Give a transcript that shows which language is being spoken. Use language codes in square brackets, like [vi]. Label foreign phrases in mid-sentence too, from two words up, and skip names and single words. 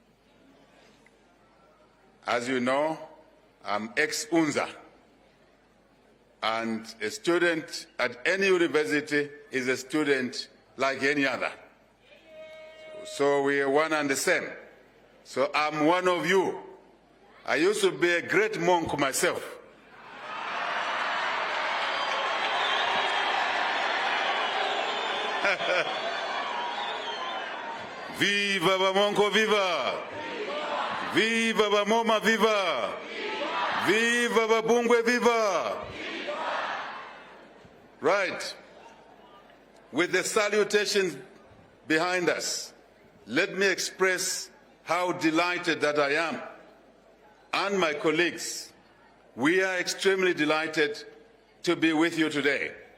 [en] As you know, I'm ex-UNZA, and a student at any university is a student like any other. So we are one and the same. So I'm one of you. I used to be a great monk myself. Viva Bamonko, viva! Viva Bamoma, viva! Viva Babungwe, viva! Right. With the salutations behind us, let me express how delighted that I am, and my colleagues. We are extremely delighted to be with you today.